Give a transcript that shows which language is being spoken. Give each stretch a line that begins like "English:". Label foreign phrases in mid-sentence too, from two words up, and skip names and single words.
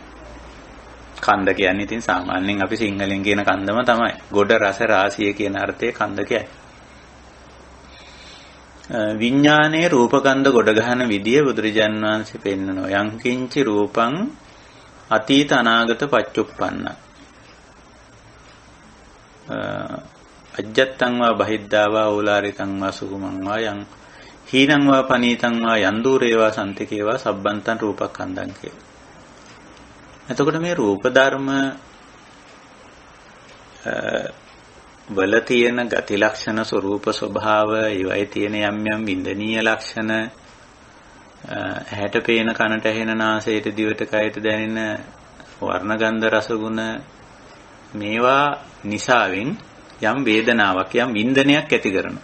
Sinhala: කන්ද කියන්නේ ඉතින් සාමාන්‍යයෙන් අපි සිංහලෙන් කියන කන්දම තමයි. ගොඩ රස රාශිය කියන අර්ථයේ කන්ද කියන්නේ. විඥානයේ රූපකන්ද ගොඩ ගන්න විදිය බුදුරජාන් වහන්සේ පෙන්නනවා.
Pali: යං කිංචි රූපං අතීත අනාගත පච්චුප්පන්න. අජ්ජත්තං වා බහිද්ධා වා ඕලාරිකං වා සුගමං වා යං හීනං වා පනීතං වා යන්දූරේ වා සම්තිකේ වා සබ්බන්තං රූපකන්දං කියලා.
Sinhala: එතකොට මේ රූප ධර්ම වල තියෙන ගති ලක්ෂණ ස්වરૂප ස්වභාව ඒවයි තියෙන යම් යම් වින්දනීය ලක්ෂණ ඇහැට පේන කනට ඇහෙන නාසයට දිවට කයට දැනෙන වර්ණ ගන්ධ රස ගුණ මේවා නිසාවෙන් යම් වේදනාවක් යම් වින්දනයක් ඇති කරනවා.